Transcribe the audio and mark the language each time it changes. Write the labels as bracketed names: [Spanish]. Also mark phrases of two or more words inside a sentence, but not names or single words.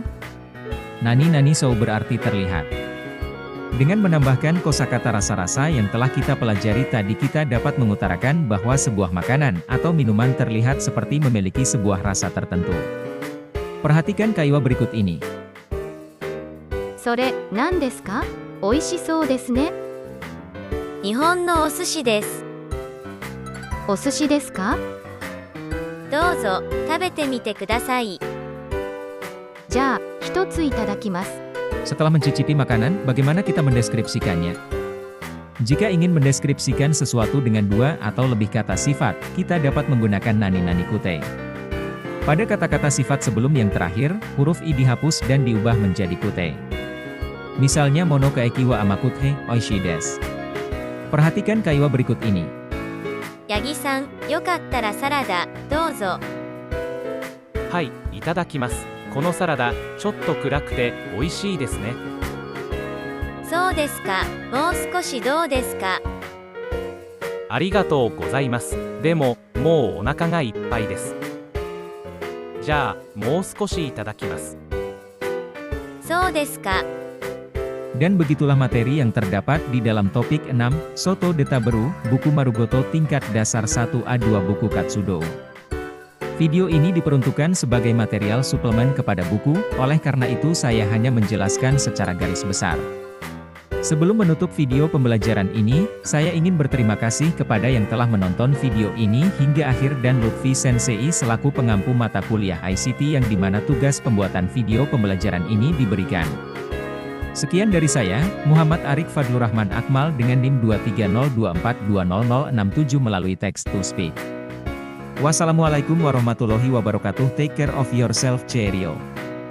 [Japanese] 何そう [Indonesian] berarti terlihat. Dengan menambahkan kosakata rasa-rasa yang telah kita pelajari tadi kita dapat mengutarakan bahwa sebuah makanan atau minuman terlihat seperti memiliki sebuah rasa tertentu. Perhatikan kaiwa berikut ini. [Japanese] それ、何ですか? 美味しそうですね。日本のお寿司です。お寿司ですか? どうぞ、食べてみてください。じゃあ、一ついただきます。 [Indonesian] Setelah mencicipi makanan, bagaimana kita mendeskripsikannya? Jika ingin mendeskripsikan sesuatu dengan dua atau lebih kata sifat, kita dapat menggunakan [Japanese] 何くて. [Indonesian] Pada kata-kata sifat sebelum yang terakhir, huruf i dihapus dan diubah menjadi kute. Misalnya [Japanese] もの かえき は 甘くて、美味し です. [Indonesian] Perhatikan kaiwa berikut ini. [Japanese] ヤギさん、よかったらサラダ、どうぞ。はい、いただきます。このサラダ、ちょっと暗くて美味しいですね。そうですか、もう少しどうですか。ありがとうございます。でも、もうお腹がいっぱいです。じゃあ、もう少しいただきます。そうですか。 [Indonesian] Dan begitulah materi yang terdapat di dalam topik 6, Soto de Taberu, buku Marugoto tingkat dasar 1A2 buku Katsudo. Video ini diperuntukkan sebagai material suplemen kepada buku, oleh karena itu saya hanya menjelaskan secara garis besar. Sebelum menutup video pembelajaran ini, saya ingin berterima kasih kepada yang telah menonton video ini hingga akhir dan Lutfi Sensei selaku pengampu mata kuliah ICT yang dimana tugas pembuatan video pembelajaran ini diberikan. Sekian dari saya, Muhammad Arik Fadlur Rahman Akmal dengan NIM 23024200067 melalui [English] text to speak. [Arabic] والسلام عليكم ورحمة الله وبركاته. [English] Take care of yourself, cheerio.